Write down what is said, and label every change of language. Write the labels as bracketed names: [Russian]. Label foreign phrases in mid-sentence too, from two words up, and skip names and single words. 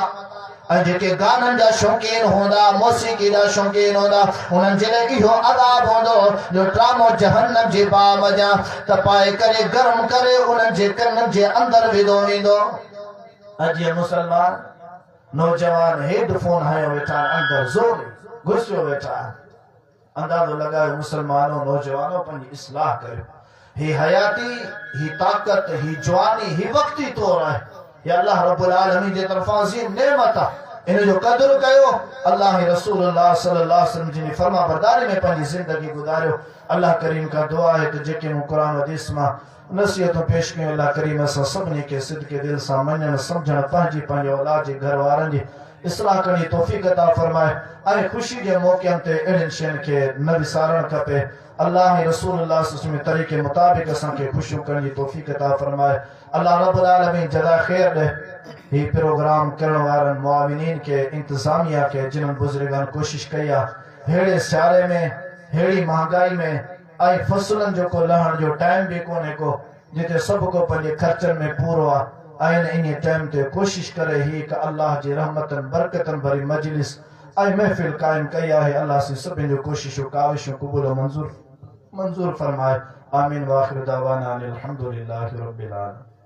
[Sindhi] ऐं जेके गाननि जा शौक़ीन हूंदा मौसीक़ी जा शौक़ीन हूंदा उन्हनि जे लाइ इहो अदाब हूंदो जो ट्रामो जहन्नम जी बाह मजा तपाए करे गरम करे उन्हनि जे कननि जे अंदरि विधो वेंदो। अॼु मुसलमान नौजवान हेडफोन हयो वेठा अंदरि ज़ोर घुसियो वेठा अंदाज़ो लगायो मुसलमानों नौजवानों पंहिंजी इस्लाह करियो। ही हयाती ही ताकत ही जवानी ही वक्ती तौर [Urdu] ہے یہ [Sindhi] अल्लाह रब्बुल आलमीन जे तरफां अज़ीम नेमत आहे। इन जो कदर कयो। अल्लाह रसूलुल्लाह [Arabic] صلى الله عليه وسلم [Sindhi] जी फरमा बरदारी में पंहिंजी ज़िंदगी गुज़ारियो। अल्लाह करीम [Urdu] کا دعا ہے کہ [Sindhi] जेके मूं क़ुरान हदीस मां नसीहतूं पेश कयूं अल्लाह करीम असां सभिनी खे सिदके दिल सां मञण सम्झण पंहिंजी औलाद जे घर वारनि जी इस्लाह करणी तौफ़ीक़ अता फरमाए ऐं ख़ुशी जे मौक़नि ते अहिड़ियुनि शयुनि खे न विसारणु खपे। अल्लाह रसूलुल्लाह [Arabic] صلى الله عليه وسلم [Sindhi] तरीक़े मुताबिक़ असांखे ख़ुशियूं करण जी तौफ़ीक़ अता फरमाए। अल्लाह रब्बुल आलमीन जज़ा ख़ैर ॾे ही प्रोग्राम करण वारनि मुआविनीन खे इंतज़ामिया खे जिन्हनि बुज़ुर्गनि कोशिश कई आहे अहिड़े सियारे में अहिड़ी महांगाई में ऐं फसलनि जो को लहण जो टाइम भी कोन्हे को जिते सभु को पंहिंजे ख़र्चनि में पूरो आहे इन टाइम ते कोशिश करे ही हिकु अल्लाह जी रहमतन बरकतन भरी मजलिस ऐं महफ़िल कायम कई आहे। अल्लाह से सभिनि जो कोशिशूं काविशूं क़बूल मंज़ूर फरमाए। आमीन। [Arabic] وآخر دعوانا أن الحمد لله رب العالمين.